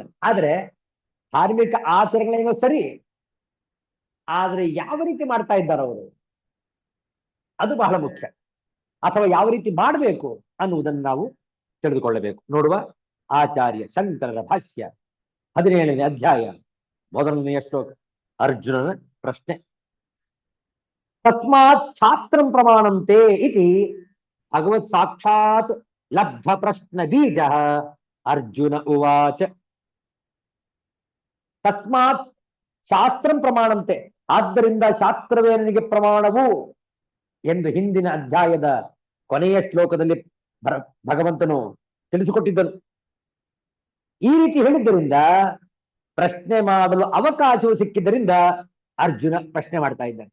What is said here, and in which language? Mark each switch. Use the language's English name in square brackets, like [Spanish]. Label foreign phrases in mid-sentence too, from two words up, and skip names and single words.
[Kannada] ಆದ್ರೆ ಧಾರ್ಮಿಕ ಆಚರಣೆಗಳೇನೋ ಸರಿ, ಆದ್ರೆ ಯಾವ ರೀತಿ ಮಾಡ್ತಾ ಇದ್ದಾರೆ ಅವರು, ಅದು ಬಹಳ ಮುಖ್ಯ. ಅಥವಾ ಯಾವ ರೀತಿ ಮಾಡಬೇಕು ಅನ್ನುವುದನ್ನು ನಾವು ತಿಳಿದುಕೊಳ್ಳಬೇಕು. ನೋಡುವ ಆಚಾರ್ಯ ಶಂಕರರ ಭಾಷ್ಯ 17ನೇ ಅಧ್ಯಾಯ 1ನೇ ಶ್ಲೋಕ. ಅರ್ಜುನನ ಪ್ರಶ್ನೆ. [Sanskrit] ತಸ್ಮಾತ್ ಶಾಸ್ತ್ರಂ ಪ್ರಮಾಣಂತೆ ಇತಿ ಭಗವತ್ ಸಾಕ್ಷಾತ್ ಲಬ್ಧ ಪ್ರಶ್ನ ಬೀಜ. ಅರ್ಜುನ ಉವಾಚ. ತಸ್ಮಾತ್ ಶಾಸ್ತ್ರಂ ಪ್ರಮಾಣಂತೆ, [Kannada] ಆದ್ದರಿಂದ ಶಾಸ್ತ್ರವೇ ನನಗೆ ಪ್ರಮಾಣವು ಎಂದು ಹಿಂದಿನ ಅಧ್ಯಾಯದ ಕೊನೆಯ ಶ್ಲೋಕದಲ್ಲಿ ಭಗವಂತನು ತಿಳಿಸಿಕೊಟ್ಟಿದ್ದನು. ಈ ರೀತಿ ಹೇಳಿದ್ದರಿಂದ ಪ್ರಶ್ನೆ ಮಾಡಲು ಅವಕಾಶವು ಸಿಕ್ಕಿದ್ದರಿಂದ ಅರ್ಜುನ ಪ್ರಶ್ನೆ ಮಾಡ್ತಾ ಇದ್ದಾನೆ.